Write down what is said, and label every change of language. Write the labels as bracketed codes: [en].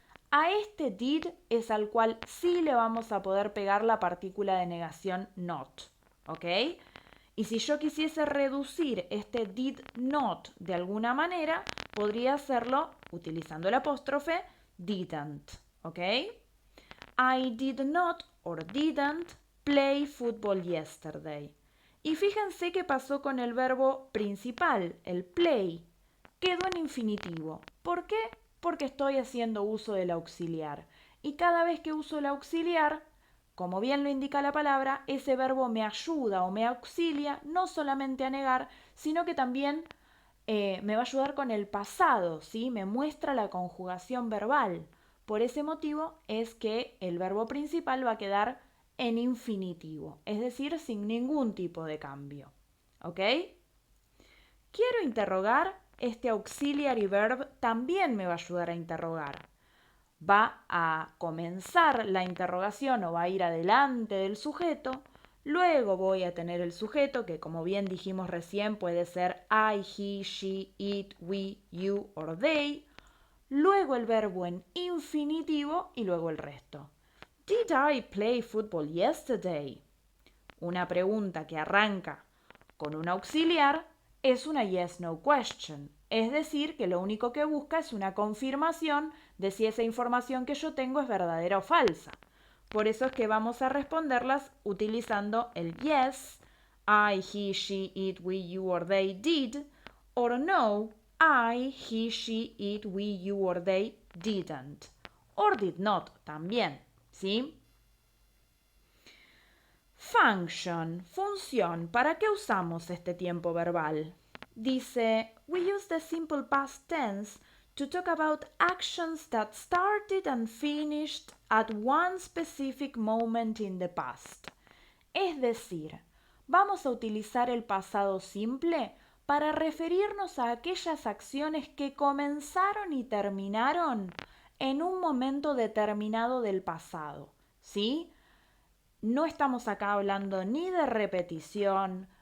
[es] A este did es al cual sí le vamos a poder pegar la partícula de negación not, ¿ok? Y si yo quisiese reducir este did not de alguna manera, podría hacerlo utilizando el apóstrofe didn't, ¿ok? [en] I did not or didn't play football yesterday. [es] Y fíjense qué pasó con el verbo principal, el play. Quedó en infinitivo. ¿Por qué? Porque estoy haciendo uso del auxiliar. Y cada vez que uso el auxiliar, como bien lo indica la palabra, ese verbo me ayuda o me auxilia no solamente a negar, sino que también me va a ayudar con el pasado, ¿sí? Me muestra la conjugación verbal. Por ese motivo es que el verbo principal va a quedar en infinitivo, es decir, sin ningún tipo de cambio. ¿Ok? Quiero interrogar, este auxiliary verb también me va a ayudar a interrogar. Va a comenzar la interrogación o va a ir adelante del sujeto, luego voy a tener el sujeto que, como bien dijimos recién, puede ser [en] I, he, she, it, we, you or they, [es] luego el verbo en infinitivo y luego el resto. [en] Did I play football yesterday? [es] Una pregunta que arranca con un auxiliar es una yes-no question, es decir, que lo único que busca es una confirmación de si esa información que yo tengo es verdadera o falsa. Por eso es que vamos a responderlas utilizando el [en] yes, I, he, she, it, we, you or they did, or no, I, he, she, it, we, you or they didn't, or did not [es] también, ¿sí? Function, función. ¿Para qué usamos este tiempo verbal? Dice, [en] we use the simple past tense to talk about actions that started and finished at one specific moment in the past. [es] Es decir, vamos a utilizar el pasado simple para referirnos a aquellas acciones que comenzaron y terminaron en un momento determinado del pasado, ¿sí? No estamos acá hablando ni de repetición,